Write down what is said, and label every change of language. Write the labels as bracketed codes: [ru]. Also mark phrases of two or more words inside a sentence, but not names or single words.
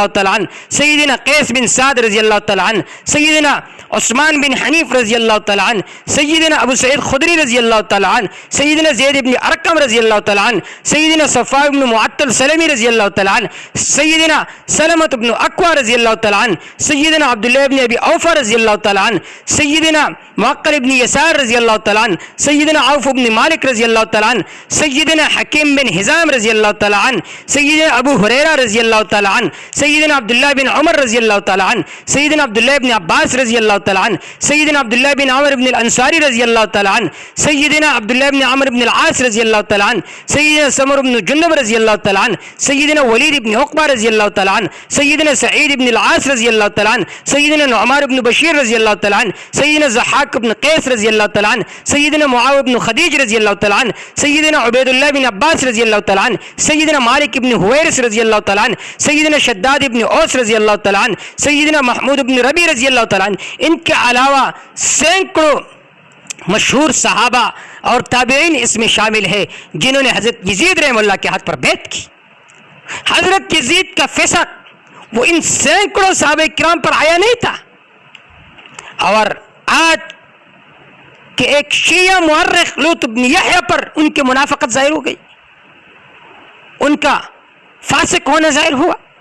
[ur] تعالیٰ عنہ، سیدنا قیس بن سعد رضی اللہ تعالیٰ عنہ، سیدنا عثمان بن حنیف رضی اللہ تعالیٰ عنہ، سیدنا ابو سعید خدری رضی اللہ تعالیٰ عنہ، سیدنا زید بن ارقم رضی اللہ تعالیٰ عنہ، سیدنا صفوان بن معطل سلمی رضی اللہ تعالیٰ عنہ، سیدنا سلمۃ بن اکوع رضی اللہ تعالیٰ عنہ، سیدنا عبداللہ بن ابی اوفا رضی اللہ تعالیٰ عنہ، سیدنا معقل بن یسار رضی اللہ تعالیٰ عنہ، سیدنا عوف بن مالک مالک رضی اللہ تعالیٰ عنہ، سیدنا حکیم بن حزام رضی اللہ تعالیٰ عنہ، سیدنا ابو ہریرہ رضی اللہ تعالیٰ عنہ، سیدنا عبداللہ بن عمر رضی اللہ تعالیٰ عنہ، سیدنا عبداللہ بن عباس رضی اللہ تعالیٰ عنہ، سیدنا عبداللہ بن عامر بن الانصاری رضی اللہ تعالیٰ عنہ، سیدنا عبداللہ بن عامر بن العاص رضی اللہ تعالیٰ عنہ، سیدنا سمر بن جندب رضی اللہ تعالیٰ عنہ، سیدنا ولید بن عقبہ رضی اللہ تعالیٰ عنہ، سیدنا سعید بن العاص رضی اللہ تعالیٰ عنہ، سیدنا نعمان بن بشیر رضی اللہ تعالیٰ عنہ، سیدنا ضحاک بن قیس رضی اللہ تعالیٰ عنہ، سیدنا معاویہ بن خدیج رضی اللہ تعالیٰ عنہ، سیدنا عبیداللہ بن عباس رضی اللہ تعالیٰ عنہ، سیدنا مالک بن حویرث رضی اللہ تعالیٰ عنہ، سیدنا شداد بن اوس رضی اللہ تعالیٰ عنہ، سیدنا محمود بن ربیع رضی اللہ تعالیٰ عنہ. اس کے علاوہ سیکڑوں مشہور صحابہ اور تابعین اس میں شامل ہے جنہوں نے حضرت یزید رحمۃ اللہ کے ہاتھ پر بیعت کی. حضرت یزید کا فیصلہ وہ ان سیکڑوں صحابہ کرام پر آیا نہیں تھا. اور آج کے ایک شیعہ مؤرخ لوط ابن یحییٰ پر ان کی منافقت ظاہر ہو گئی، ان کا فاسق ہونا ظاہر ہوا.